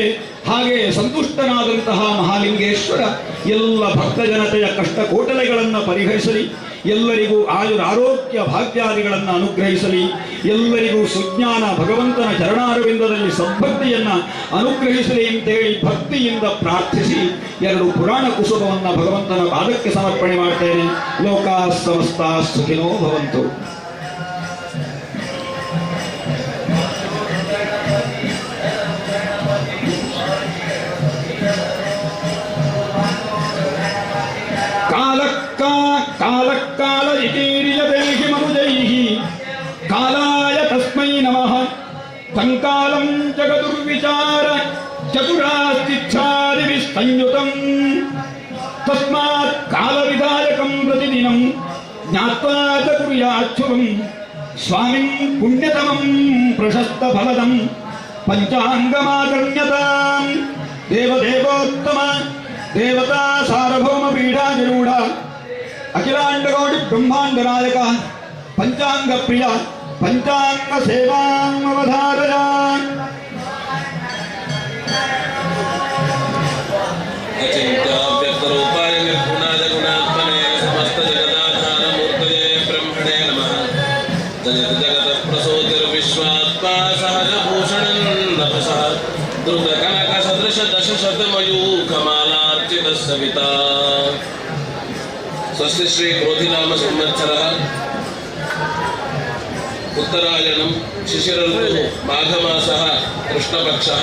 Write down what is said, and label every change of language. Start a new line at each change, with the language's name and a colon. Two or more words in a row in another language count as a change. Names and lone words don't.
Kannada: ಹಾಗೆ ಸಂತುಷ್ಟನಾದಂತಹ ಮಹಾಲಿಂಗೇಶ್ವರ ಎಲ್ಲ ಭಕ್ತ ಜನತೆಯ ಕಷ್ಟ ಕೋಟಲೆಗಳನ್ನು ಪರಿಹರಿಸಲಿ, ಎಲ್ಲರಿಗೂ ಆಯುರಾರೋಗ್ಯ ಭಾಗ್ಯಾದಿಗಳನ್ನು ಅನುಗ್ರಹಿಸಲಿ, ಎಲ್ಲರಿಗೂ ಸುಜ್ಞಾನ ಭಗವಂತನ ಚರಣಾರವಿಂದದಲ್ಲಿ ಸದ್ಭಕ್ತಿಯನ್ನ ಅನುಗ್ರಹಿಸಲಿ ಅಂತೇಳಿ ಭಕ್ತಿಯಿಂದ ಪ್ರಾರ್ಥಿಸಿ 2 ಪುರಾಣ ಕುಸುಮವನ್ನು ಭಗವಂತನ ಪಾದಕ್ಕೆ ಸಮರ್ಪಣೆ ಮಾಡ್ತೇನೆ.
Sanskrit: ಲೋಕಾ ಸಮಸ್ತ ಸುಖಿನೋ ಭವಂತು. ಕಾಲಕಾಲ ಇತೀರ್ಯದೇಹಿ ಮನುಜೈಃ ಕಾಲಾಯ ತಸ್ಮೈ ನಮಃ. ಸಂಕಾಲಂ ಜಗದುರ್ವಿಚಾರ ಚತುರಾಸ್ತಿಚ್ಛಾದಿಭಿಃ ಸಂಯುತಂ. ತಸ್ಮಾತ್ ಕಾಲವಿಧಾಯಕಂ ಪ್ರತಿದಿನಂ ಜ್ಞಾತ್ವಾ ಚ ಕುರ್ಯಾಚ್ಛುಭಂ. ಸ್ವಾಮಿನ್ ಪುಣ್ಯತಮಂ ಪ್ರಶಸ್ತ ಫಲದಂ ಪಂಚಾಂಗಮಾಕರ್ಣ್ಯತಾಂ. ದೇವದೇವೋತ್ತಮ ದೇವತಾ ಸಾರ್ವಭೌಮ ಪೀಠಾಧಿರೂಢ ಅಖಿಲಾಂಡಗೌಡಿ ಬ್ರಹ್ಮಾಂಡ ನಾಯಕ ಪಂಚಾಂಗ ಪ್ರಿಯ ಪಂಚಾಂಗ ಸೇವಾಂ ಅವಧಾರಯ. ಅಚಿಂತ್ಯಾವ್ಯಕ್ತರೂಪಾಯ ನಿರ್ಗುಣಾಯ ಗುಣಾತ್ಮನೇ ಸಮಸ್ತ ಜಗದಾಧಾರ ಮೂರ್ತಯೇ ಬ್ರಹ್ಮಣೇ ನಮಃ. ಜಗತ್ ಜಗತಃ ಪ್ರಸೂತಿರ್ವಿಶ್ವಾತ್ಮಾ ಸಹಜ ಭೂಷಣಂ ನಭಸಃ ದ್ರುತ ಕನಕ ಸದೃಶ ದಶ ಶತಮಯೂಖಮಾಲಾರ್ಚಿತ ಸವಿತಾ. ಸ್ವಸ್ತಿ ಶ್ರೀ ಕ್ರೋಧಿನಾಮ ಸಂವತ್ಸರಃ ಉತ್ತರಾಯಣಂ ಶಿಶಿರಋತುಃ ಮಾಘಮಾಸಃ ಕೃಷ್ಣಪಕ್ಷಃ.